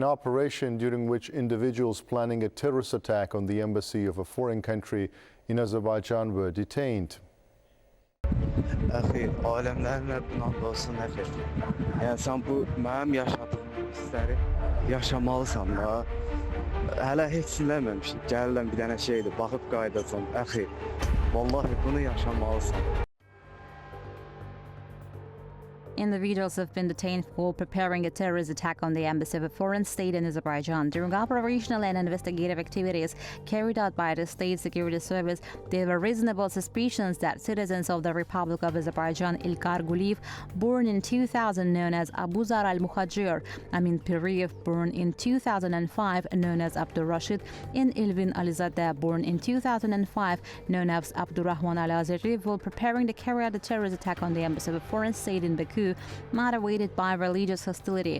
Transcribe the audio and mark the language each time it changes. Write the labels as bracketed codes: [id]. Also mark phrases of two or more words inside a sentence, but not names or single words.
[en] operation during which individuals planning a terrorist attack on the embassy of a foreign country in Azerbaijan were detained. [az] Axi, aləmlərin Rəbbinə olsun nəfir. Yəni sən bu mənim yaşadığım hissləri yaşamalısan da. Hələ heç eləməmişik. Gəlirəm bir dənə şeydir, baxıb qayıdacam. Axi, vallahi bunu yaşamalısan. [en] Individuals have been detained for preparing a terrorist attack on the embassy of a foreign state in Azerbaijan. During operational and investigative activities carried out by the State Security Service, there were reasonable suspicions that citizens of the Republic of Azerbaijan, Ilgar Guliyev, born in 2000, known as Abu Zar al-Muhajir, Amin Piriyev, born in 2005, known as Abdur Rashid, and Elvin Alizadeh, born in 2005, known as Abdurrahman al-Azeri, were preparing to carry out a terrorist attack on the embassy of a foreign state in Baku, motivated by religious hostility.